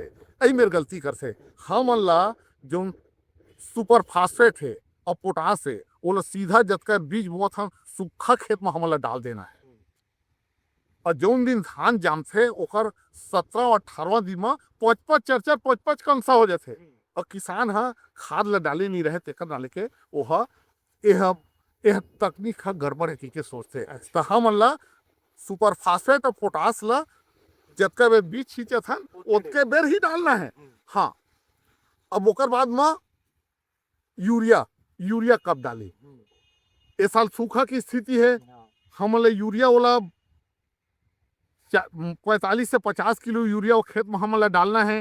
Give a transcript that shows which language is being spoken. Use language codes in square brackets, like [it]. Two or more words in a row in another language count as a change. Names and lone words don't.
[hne] यही मेरे गलती करथे हमन ला जो [en] super phosphate [hne] है और पोटास है वो ला सीधा जतका बीज बोत हम सूखा खेत में हमन ला डाल देना है और जौन दिन धान जामथे ओकर 17 और 18वां दिन में 5-5 4-5 कंसा हो जाथे और किसान हा खाद ला डाले नहीं रहे तेकर डाले के ओहा यह तकनीक हा गड़बड़ है के सोचते। तो हमन ला [en] super phosphate [hne] और पोटास ला जतका बेर बीज छींचत हन ओतके बेर ही डालना है। हाँ अब ओकर बाद में यूरिया कब डाली। इस साल सूखा की स्थिति है हमन ला यूरिया वाला 45 से 50 किलो यूरिया वो खेत में हमन ला डालना है।